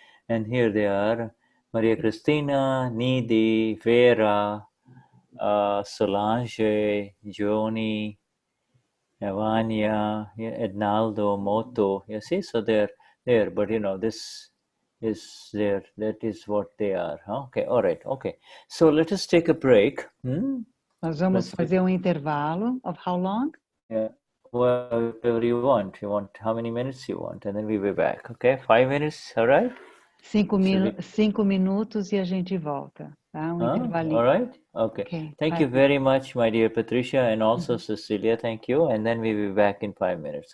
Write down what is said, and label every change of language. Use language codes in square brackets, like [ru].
[en] And here they are: Maria Cristina, Nidhi, Vera, Solange, Joni, Evania, Ednaldo, Moto. You see, so they're there, but this is there. That is what they are. Huh? Okay, all right, okay. So let us take a break. [pt] Nós vamos fazer intervalo [en] of how long? Yeah, well, whatever you want. You want how many minutes you want, and then we'll be back. Okay, 5 minutes, all right? [pt] 5 minutos e a gente volta, tá? Intervalinho. [en] All right, okay. Thank you very much, my dear Patricia, and also Cecilia. Thank you, and then we'll be back in 5 minutes.